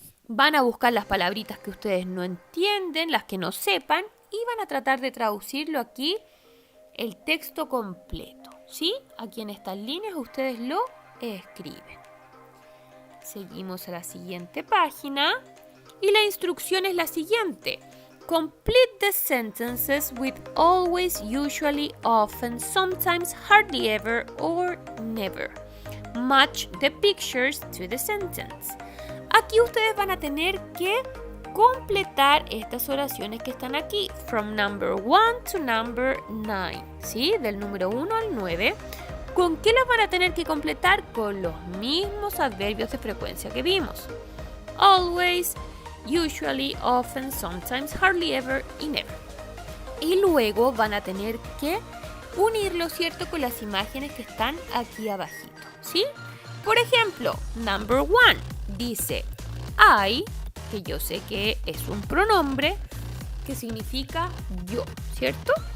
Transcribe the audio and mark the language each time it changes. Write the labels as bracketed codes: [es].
[es] Van a buscar las palabritas que ustedes no entienden, las que no sepan, y van a tratar de traducirlo aquí, el texto completo, ¿sí? Aquí en estas líneas ustedes lo escriben. Seguimos a la siguiente página. Y la instrucción es la siguiente. [en] Complete the sentences with always, usually, often, sometimes, hardly ever, or never. Match the pictures to the sentence. [es] Aquí ustedes van a tener que completar estas oraciones que están aquí. [en] From number 1 to number 9. [es] ¿Sí? Del número 1 al 9. ¿Con qué las van a tener que completar? Con los mismos adverbios de frecuencia que vimos. [en] Always, usually, often, sometimes, hardly ever y never. [es] Y luego van a tener que unirlo, ¿cierto?, con las imágenes que están aquí abajito, ¿sí? Por ejemplo, number 1 dice I, que yo sé que es un pronombre que significa yo, ¿cierto?